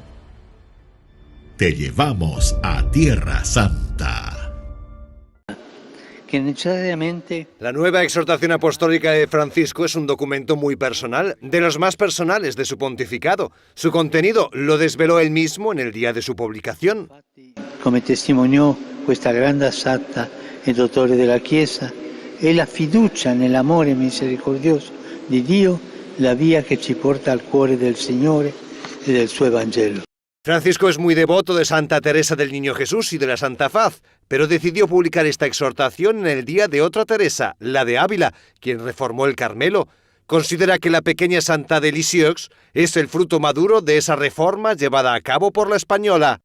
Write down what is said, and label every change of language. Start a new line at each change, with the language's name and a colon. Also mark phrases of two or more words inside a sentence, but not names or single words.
Spanish: Te llevamos a Tierra Santa. Que necesariamente... La nueva exhortación apostólica de Francisco es un documento muy personal, de los más personales de su pontificado. Su contenido lo desveló él mismo en el día de su publicación.
Italian: Come testimoniò questa grande santa e dottore della Chiesa, è la fiducia nell'amore misericordioso di Dio la via che ci porta al cuore del Signore e del suo Evangelo.
Spanish: Francisco es muy devoto de Santa Teresa del Niño Jesús y de la Santa Faz, pero decidió publicar esta exhortación en el día de otra Teresa, la de Ávila, quien reformó el Carmelo. Considera que la pequeña Santa de Lisieux es el fruto maduro de esa reforma llevada a cabo por la española.